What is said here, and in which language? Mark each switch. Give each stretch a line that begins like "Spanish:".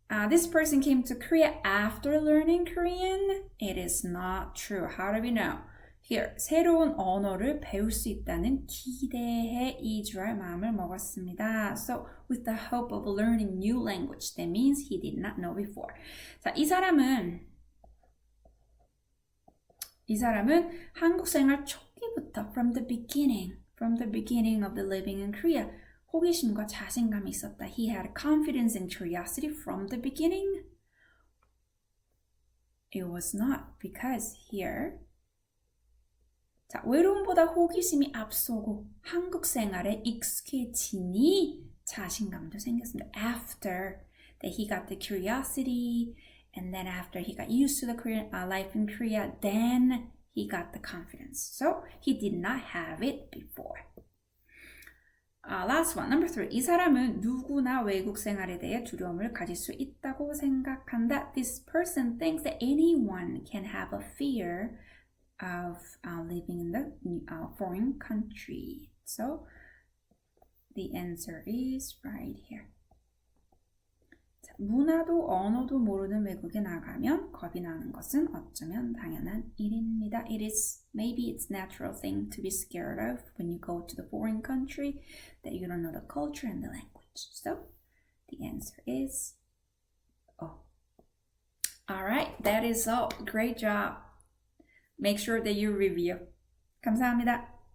English: This person came to Korea after learning Korean. It is not true. How do we know? Here,
Korean: 새로운 언어를 배울 수 있다는 기대에 이주할 마음을 먹었습니다.
English: So, with the hope of learning new language, that means he did not know before.
Korean: 자, 이 사람은 한국 생활 초기부터
English: from the beginning of the living in Korea,
Korean: 호기심과 자신감이 있었다.
English: He had confidence and curiosity from the beginning. It was not, because here
Korean: 자, 외로움보다 호기심이 앞서고 한국 생활에 익숙해지니 자신감도 생겼습니다.
English: After that he got the curiosity, and then after he got used to the Korean life in Korea, then he got the confidence. So he did not have it before. Last one, number 3.
Korean: 이 사람은 누구나 외국 생활에 대해 두려움을 가질 수 있다고 생각한다.
English: This person thinks that anyone can have a fear of living in the foreign country. So the answer is right here.
Korean: 자, 문화도 언어도 모르는 외국에 나가면 겁이 나는 것은 어쩌면 당연한 일입니다.
English: Maybe it's natural thing to be scared of when you go to the foreign country that you don't know the culture and the language. So the answer is O. All right, that is all. Great job. Make sure that you review.
Korean: 감사합니다.